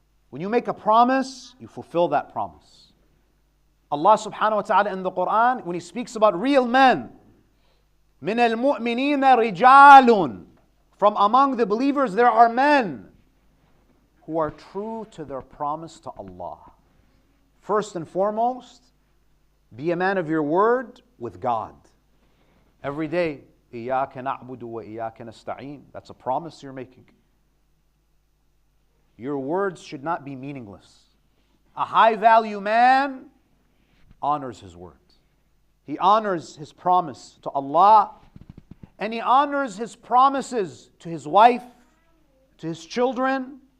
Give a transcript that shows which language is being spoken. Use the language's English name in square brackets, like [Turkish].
[English] When you make a promise, you fulfill that promise. Allah subhanahu wa ta'ala in the Quran, when He speaks about real men, [Arabic] مِنَ الْمُؤْمِنِينَ رِجَالٌ, [English] from among the believers there are men who are true to their promise to Allah. First and foremost, be a man of your word with God. Every day, [Arabic] إِيَّاكَ نَعْبُدُ وَإِيَّاكَ نَسْتَعِينُ. [English] That's a promise you're making. Your words should not be meaningless. A high value man honors his words. He honors his promise to Allah, and he honors his promises to his wife, to his children.